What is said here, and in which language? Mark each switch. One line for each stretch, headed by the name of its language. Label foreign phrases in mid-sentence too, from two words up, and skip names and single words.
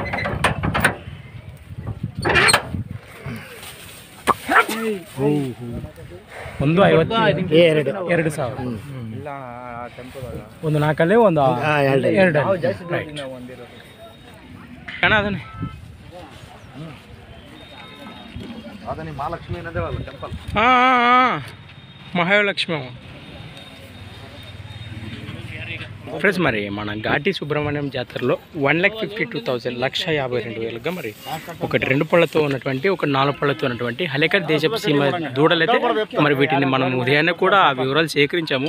Kannada: 150. 2,000. ಒಂದು 4 ಅಲ್ಲೇ ಒಂದು 2 ಅಣ್ಣ. ಅದನ್ನೇ ಮಹಾಲಕ್ಷ್ಮಿ ಏನದೇವಲ್ಲ ಟೆಂಪಲ್.
Telugu: ಹಾಂ మహాలక్ష్మి ఫ్రెండ్స్. మరి మన ఘాటి సుబ్రహ్మణ్యం జాతరలో 1,52,000 1,52,000గా మరి ఒకటి 2 పళ్ళతో ఉన్నటువంటి, ఒక 4 పళ్ళతో ఉన్నటువంటి హలేకర్ దేశపు సీమ దూడలైతే మరి వీటిని మనం ఉదయాన్నే కూడా ఆ వివరాలు సేకరించాము.